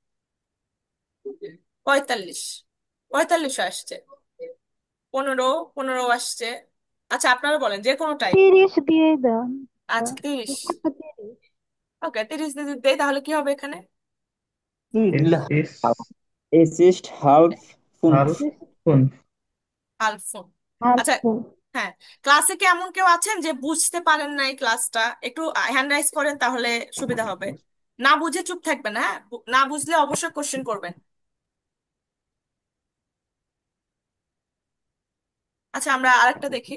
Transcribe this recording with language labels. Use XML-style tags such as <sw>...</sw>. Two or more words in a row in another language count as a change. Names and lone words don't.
<bn>45, 45 আসছে। 15, 15 আসছে। আচ্ছা আপনারা বলেন যে কোনো টাইম। 30 দিয়ে দাও। আচ্ছা 30। 30। ওকে, 30 যদি দেই তাহলে কি হবে এখানে?</bn> <de>es es Es ist halb fünf. halb fünf</de> <bn>আলফোন। আচ্ছা,</bn> <de>আলফো।</de> <bn>হ্যাঁ, ক্লাসে কি এমন কেউ আছেন যে বুঝতে পারেন না এই ক্লাসটা? একটু হ্যান্ড রাইজ করেন তাহলে সুবিধা হবে। না বুঝে চুপ থাকবেন, হ্যাঁ, না বুঝলে অবশ্যই কোশ্চেন করবেন। আচ্ছা আমরা আরেকটা দেখি।</bn>